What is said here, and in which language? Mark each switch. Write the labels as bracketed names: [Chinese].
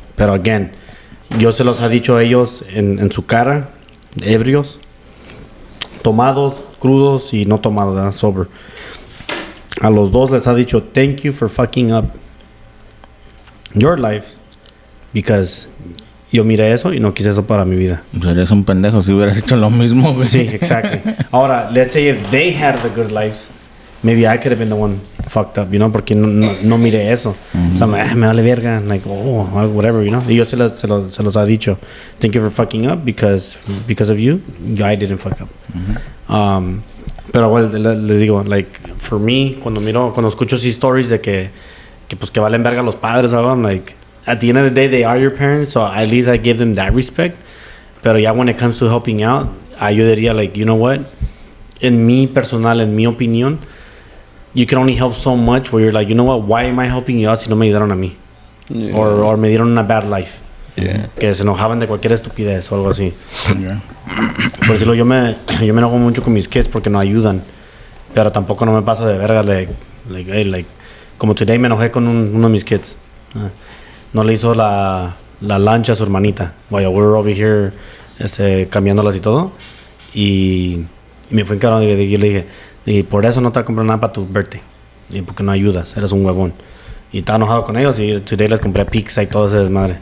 [Spanish] Pero again, yo se los ha dicho a ellos en su cara, ebrios, tomados, crudos y no tomados, ¿verdad? Sober. A los dos les ha dicho, [English] thank you for fucking up your life, because [Spanish] yo miré eso y no quise eso para mi vida. Serías un pendejo si hubieras hecho lo mismo, güey. Sí, exactly. [English] Ahora, let's say if they had the good lives, maybe I could have been the one fucked up, you know, [Spanish] porque no miré eso. [English] So I'm like, [Spanish] me vale verga, [English] like, whatever, you know. [Spanish] Y yo se los ha dicho, [English] thank you for fucking up because of you, I didn't fuck up. [Spanish] Pero bueno, le digo, [English] like, for me, [Spanish] cuando escucho esas [English] stories [Spanish] de que pues que valen verga los padres, [English] I'm like, at the end of the day, they are your parents, so at least I give them that respect. [Spanish] Pero ya [English] when it comes to helping out, [Spanish] yo diría, [English] like, you know what, [Spanish] en mi opinión, [English] you can only help so much where you're like, you know what, why am I helping you out [Spanish] si no me ayudaron a mí? [English] Yeah. [Spanish] Or me dieron una [English] bad life. Yeah. [Spanish] Que se enojaban de cualquier estupidez o algo así. [English] Yeah. [Spanish] Por decirlo, yo me enojo mucho con mis kids porque no ayudan. Pero tampoco no me paso de verga, like, como today me enojé con uno de mis kids. No le hizo la lancha a su hermanita. [English] While we were over here [Spanish] cambiándolas y todo. Y me fue encargado y yo le dije, y por eso no te voy a comprar nada para tu birthday. Y porque no ayudas, eres un huevón. Y estaba enojado con ellos y today les compré pizza y todo ese desmadre.